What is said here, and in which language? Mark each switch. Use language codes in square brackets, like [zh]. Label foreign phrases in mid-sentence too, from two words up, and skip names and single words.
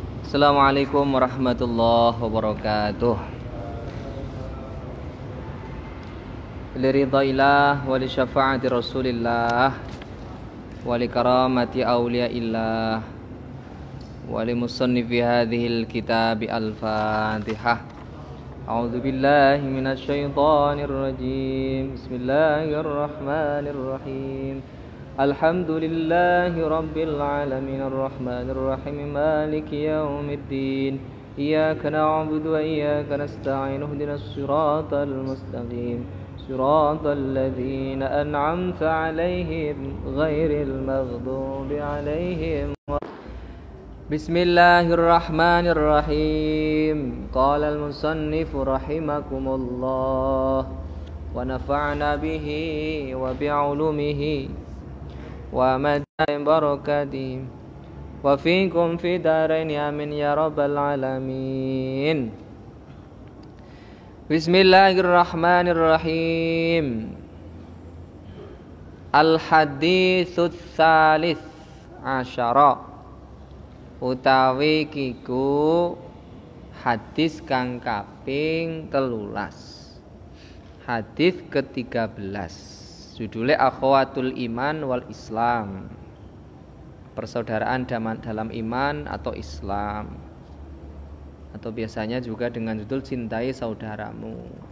[ar] السلام عليكم ورحمة الله وبركاته. لرضى الله ولشفاعة رسول الله ولكرامة أولياء الله ولمصنف هذا الكتاب الفاتحة. أعوذ بالله من الشيطان الرجيم. بسم الله الرحمن الرحيم الحمد لله رب العالمين الرحمن الرحيم مالك يوم الدين. إياك نعبد وإياك نستعين اهدنا الصراط المستقيم. صراط الذين أنعمت عليهم غير المغضوب عليهم. بسم الله الرحمن الرحيم. قال المصنف رحمكم الله ونفعنا به وبعلومه وأمد بركاته وفيكم في الدارين آمين يا رب العالمين. بسم الله الرحمن الرحيم. الحديث الثالث عشر [jv] utawi kiku hadis kang kaping 13. [id] Hadis ke-13. Judulnya Akhawatul Iman wal Islam, persaudaraan dalam iman atau Islam, atau biasanya juga dengan judul Cintai Saudaramu.